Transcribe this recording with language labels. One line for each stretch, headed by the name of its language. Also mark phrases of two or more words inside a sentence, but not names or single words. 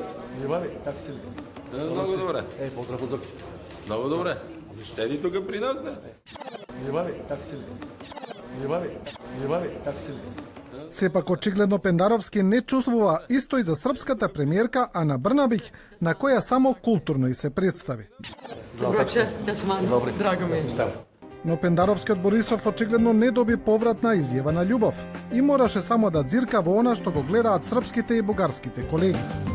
Bulgarian: Иване, как си? Много добре. Поздрав от Зоки. Много добре. Седи тук при нас, да. Иване, как си? Иване, как си?
Macedonian: Сепак очигледно Пендаровски не чувствува исто и за српската премиерка Ана Брнабиќ, на која само културно и се представи. Доброче, ја сум Ана. Драго ми е. Но Пендаровскиот Борисов очигледно не доби повратна изјава на љубов и мораше само да дзирка во она што го гледаат српските и бугарските колеги.